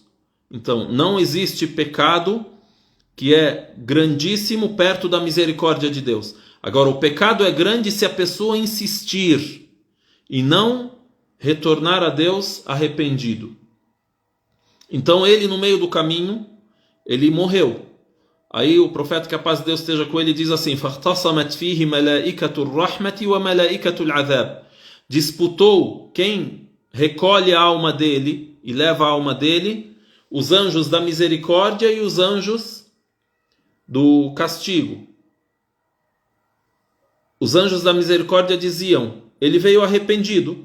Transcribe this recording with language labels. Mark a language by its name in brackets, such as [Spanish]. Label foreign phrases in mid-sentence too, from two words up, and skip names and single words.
[Portuguese] Então, não existe pecado que é grandíssimo perto da misericórdia de Deus. Agora, o pecado é grande se a pessoa insistir e não retornar a Deus arrependido. Então, ele, no meio do caminho, ele morreu. Aí o profeta, que a paz de Deus esteja com ele, diz assim: [Arabic] فَاخْتَصَمَتْ فِيهِ مَلَائِكَةُ الرَّحْمَةِ وَمَلَائِكَةُ الْعَذَابِ. [Portuguese] Disputou quem recolhe a alma dele e leva a alma dele, os anjos da misericórdia e os anjos do castigo. Os anjos da misericórdia diziam, ele veio arrependido.